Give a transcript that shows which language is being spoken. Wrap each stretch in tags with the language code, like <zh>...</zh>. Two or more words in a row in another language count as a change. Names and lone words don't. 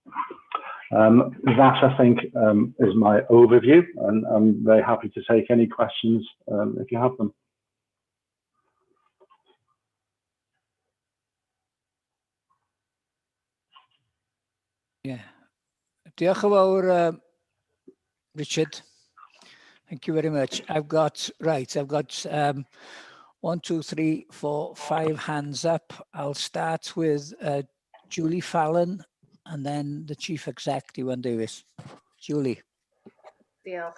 <en>That, I think, is my overview, and I'm very happy to take any questions if you have them. Yeah.</en> <cy>Diolch yn fawr, Richard.</cy> <en>Thank you very much. I've got 1, 2, 3, 4, 5 hands up. I'll start with Julie Fallon and then the Chief Exec, Iwan Davies. Julie.</en> <cy>Diolch.</cy>